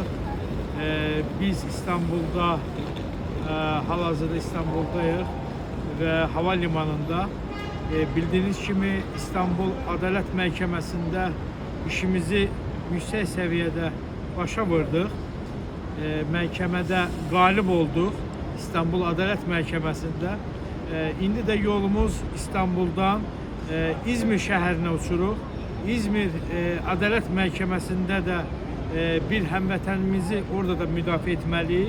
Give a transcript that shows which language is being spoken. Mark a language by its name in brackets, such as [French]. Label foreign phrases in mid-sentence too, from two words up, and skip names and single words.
[Turkish] Biz İstanbul'da, halihazırda İstanbul'dayız ve havalimanında. Bildiğiniz gibi İstanbul Adalet Məhkəməsində işimizi yüksek seviyede [Azerbaijani] başa vurduk. Məhkəmədə qalib olduq İstanbul Adalet Məhkəməsində. İndi də yolumuz İstanbul'dan İzmir şəhərinə uçuruq. İzmir Adalet Məhkəməsində də bir həmvətənimizi orada da müdafiə etməliyik.